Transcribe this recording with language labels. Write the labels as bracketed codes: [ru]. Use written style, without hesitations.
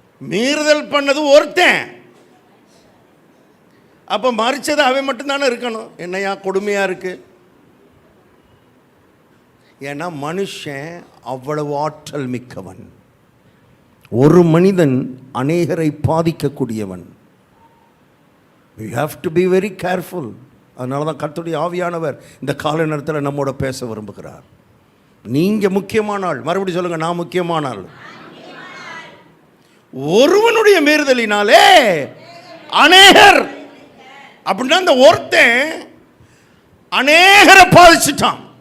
[ta] மீறுதல் பண்ணது ஒருத்தன், அப்ப மரிச்சது அவன் மட்டும்தானே இருக்கணும். என்னையா கொடுமையா இருக்கு. ஏன்னா மனுஷன் அவ்வளவு ஆற்றல் மிக்கவன். ஒரு மனிதன் அநேகரை பாதிக்கக்கூடியவன். [en] We have to be very careful. [ta] அதனால தான் கர்த்தருடைய ஆவியானவர் இந்த கால நேரத்தில் நம்மோட பேச விரும்புகிறார். நீங்கள் முக்கியமான ஆள். மறுபடியும் சொல்லுங்க, நான் முக்கியமான ஆள். ஒருவனுடைய மீறுதலினாலே அநேகர், அப்படின்னா அந்த ஒருத்தன் அநேகரை பாதிச்சுட்டான்.